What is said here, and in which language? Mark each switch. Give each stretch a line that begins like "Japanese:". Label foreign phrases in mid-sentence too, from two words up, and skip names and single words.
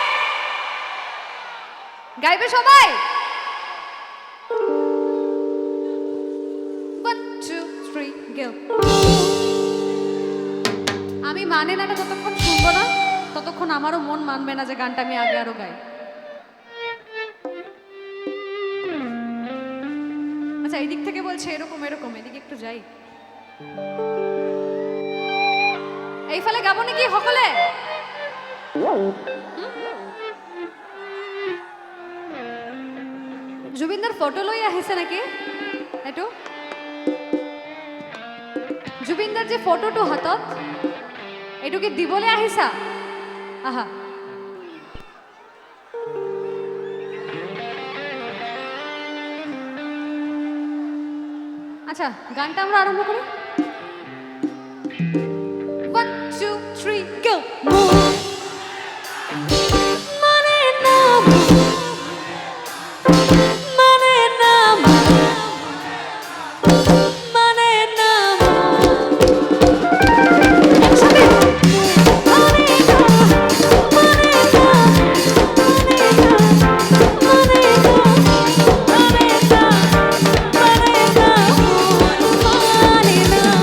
Bangla: গাইবে সবাই? 1 2 3 গো। আমি মানে নাটা যতক্ষণ শুনবো না ততক্ষণ আমারও মন মানবে না যে গানটা আমি আগে আরো গাই। আচ্ছা, এই দিক থেকে বলছে এরকম এরকম, এদিকে একটু যাই।
Assamese: এইফালে গাব নাকি সকলে? জুবিনদার ফটো লৈ আহিছে নাকি? এইটো জুবিনদাৰ যে ফটোটো হাতত, এইটো কি দিবলৈ আহিছা? আহা,
Bangla: আচ্ছা গানটা আমরা আরম্ভ করি। 1 2 3 go। মানে না মানে না মানে না একসাথে মানে না মানে না মানে না মানে না মানে না মানে না